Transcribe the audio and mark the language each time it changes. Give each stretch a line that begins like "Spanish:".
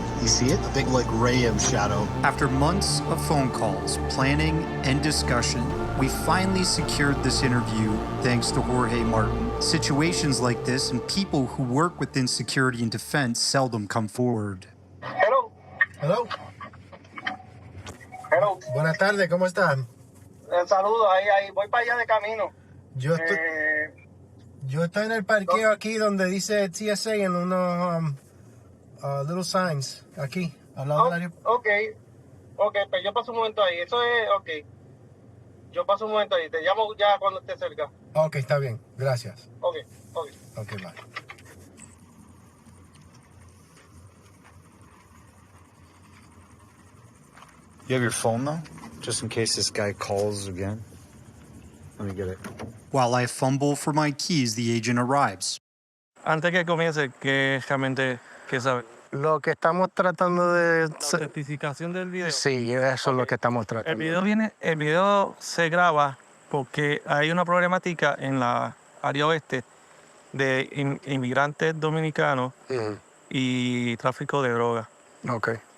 English: You see it? A big, like, ray of shadow. After months of phone calls, planning, and discussion, we finally secured this interview thanks to Jorge Martin. Situations like this and people who work within security and defense seldom come forward. Hello. Hello. Hello.
Spanish: Buenas tardes, ¿cómo están? Saludos, ahí voy para allá de camino. Yo estoy en el parqueo aquí donde dice TSA en unos
English: little signs,
Spanish: aquí, al lado del área. Ok, pues yo paso un momento ahí. Eso es, ok. Yo paso un momento ahí. Te llamo ya cuando esté cerca. Ok, está bien, gracias. Ok. Ok, bye.
English: You have your phone, though? Just in case this guy calls again? Let me get it. While I fumble for my keys, the agent arrives.
Spanish: Antes que comience, que realmente, ¿qué sabe? Lo que estamos tratando de... La certificación del video. Sí, eso es lo que estamos tratando. El video se graba porque hay una problemática en la área oeste de inmigrantes dominicanos y tráfico de drogas. Okay.